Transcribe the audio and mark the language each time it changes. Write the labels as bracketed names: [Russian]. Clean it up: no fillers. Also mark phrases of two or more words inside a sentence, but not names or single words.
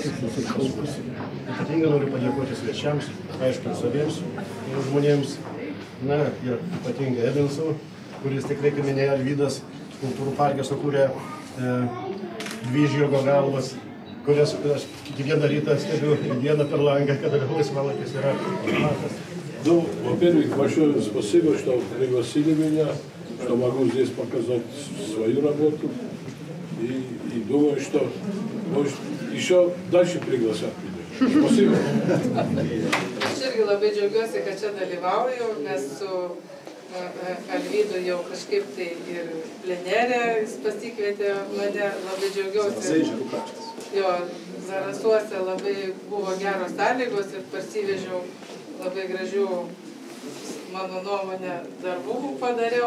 [Lithuanian] Ypatingai noriu padėkoti svečiams, aišku, saviems žmonėms, ir ypatingai Edvinsų, kuris tikrai, kaip minėjo Alvydas, kultūrų parke sukūrė 2 žirgo galvas, kurias aš kiekvieną rytą stebiu dieną per langą, kada laisvalaikis yra matas. [Russian] Во-первых, большое спасибо, что пригласили меня, что могу здесь показать свою работу. И думаю, что может, еще дальше пригласят меня. Спасибо. [Lithuanian] Aš irgi labai džiaugiuosi, kad čia dalyvauju, nes su Alvydu jau kažkaip tai ir plenerė jis pasikvietė mane, labai džiaugiausi. Jo, Zarasuose labai buvo geros sąlygos ir parsivežiau labai gražių, mano nuomonė, darbų padariau.